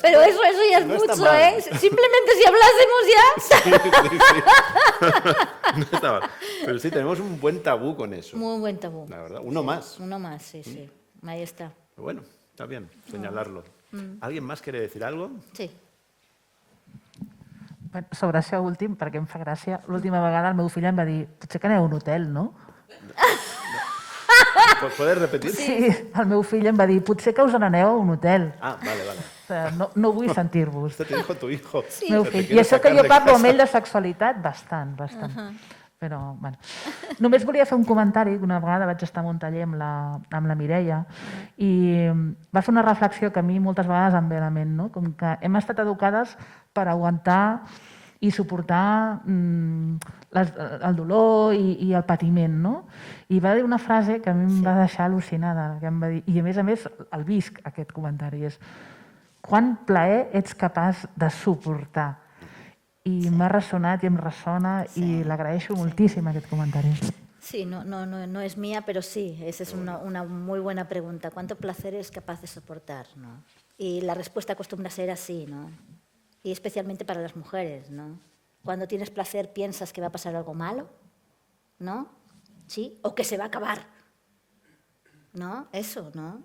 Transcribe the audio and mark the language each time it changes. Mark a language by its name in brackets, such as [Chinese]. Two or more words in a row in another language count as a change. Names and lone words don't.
[Spanish] pero eso ya es no está mucho, mal. ¿eh? Simplemente si hablásemos ya... No está mal. Pero sí, tenemos un buen tabú con eso. Muy buen tabú. La verdad, uno más. Uno más, sí. Ahí está. Pero bueno, está bien señalarlo. ¿Alguien más quiere decir algo? Sí. [Catalan] Bueno, sobre això últim, perquè em fa gràcia, l'última vegada el meu fill em va dir potser que aneu a un hotel, no? [Spanish] ¿Puedes repetir? [Catalan] Sí, el meu fill em va dir potser que us n'aneu a un hotel. [Spanish] Ah, vale. [Catalan] O sigui, no vull sentir-vos. [Spanish] Esto te dijo tu hijo. Sí. [Catalan] Meu [Spanish] Pero te [Catalan] fill. I [Spanish] quiere [Catalan] això que [Spanish] sacar [Catalan] jo [Spanish] de [Catalan] parlo amb [Spanish] casa. [Catalan] ell de sexualitat, bastant. Però, bueno. Només volia fer un comentari, que una vegada vaig estar en un taller amb la Mireia i va fer una reflexió que a mi moltes vegades em ve a la ment, no? Com que hem estat educades per aguantar i suportar el dolor i el patiment, no? I va dir una frase que a mi em va deixar al·lucinada, que em va dir, i a més el visc, aquest comentari, és quant plaer ets capaç de suportar? I m'ha ressonat i em ressona i l'agraeixo moltíssim, aquest comentari. [Spanish] Sí, no es mía, pero sí, esa es una muy buena pregunta. ¿Cuánto placer es capaz de soportar? ¿No? Y la respuesta acostumbra a ser así, ¿no? Y especialmente para las mujeres, ¿no? Cuando tienes placer piensas que va a pasar algo malo, ¿no? ¿Sí? O que se va a acabar, ¿no? Eso, ¿no?